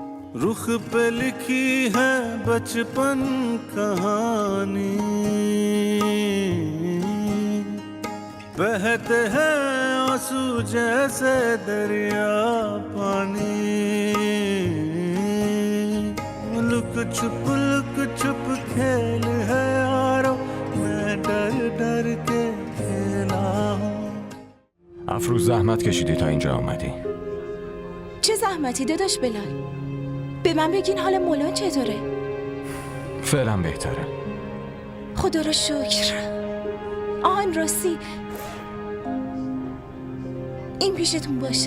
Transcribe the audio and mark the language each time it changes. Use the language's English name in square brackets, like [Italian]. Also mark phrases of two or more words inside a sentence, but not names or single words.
[Hindi] रुख पे लिखी है बचपन कहानी, बहते हैं आंसू जैसे दरिया पानी, लुक छुप खेल है यारो, मैं डर डर के खेला हूँ. [Persian] افروز زحمت کشیدی تا اینجا آمدی. چه زحمتی داداش بلال؟ به من بگین حال مولا چطوره؟ فعلا بهتره. خدا رو شکر. آن راستی این پیشتون باشه.